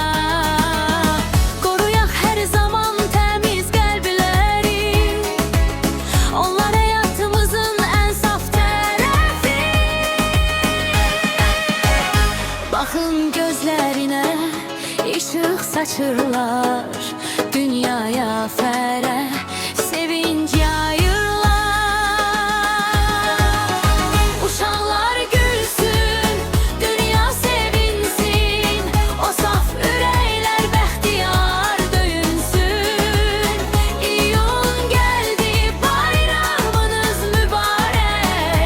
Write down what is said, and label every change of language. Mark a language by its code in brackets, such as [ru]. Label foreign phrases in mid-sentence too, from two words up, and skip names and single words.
[tr] Koruyak her zaman temiz kalpleri. Onlar hayatımızın en saf tarafı. Bakın gözlerine ışık saçırlar, dünyaya ferah sevinç yayırlar. [az] Uşaqlar gülsün, dünya sevinsin, o saf ürəklər bəxtiyar döyünsün. İyun gəldi, bayramınız mübarək.